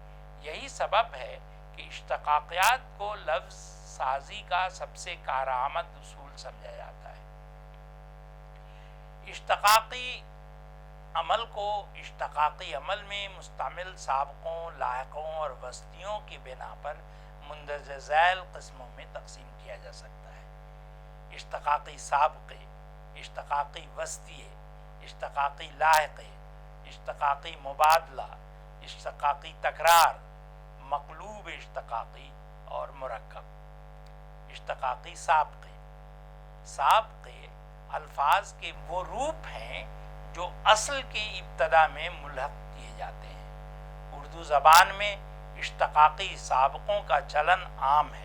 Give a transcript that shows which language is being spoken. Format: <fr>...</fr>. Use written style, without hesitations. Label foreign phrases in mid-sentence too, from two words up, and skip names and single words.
<ur>یہی سبب ہے کہ اشتقاقیات کو لفظ سازی کا سب سے کارآمد اصول سمجھا جاتا ہے۔ اشتقاقی عمل کو اشتقاقی عمل میں مستعمل سابقوں، لاحقوں اور وسطیوں کی بنا پر مندرجہ ذیل قسموں میں تقسیم کیا جا سکتا ہے۔ اشتقاقی سابقے، اشتقاقی وسطیے، اشتقاقی لاحقے، اشتقاقی مبادلہ، اشتقاقی تکرار، مقلوب اشتقاقی اور مرکب۔ اشتقاقی سابقے۔ سابقے الفاظ کے وہ روپ ہیں جو اصل کی ابتدا میں ملحق کیے جاتے ہیں۔ اردو زبان میں اشتقاقی سابقوں کا چلن عام ہے۔</ur>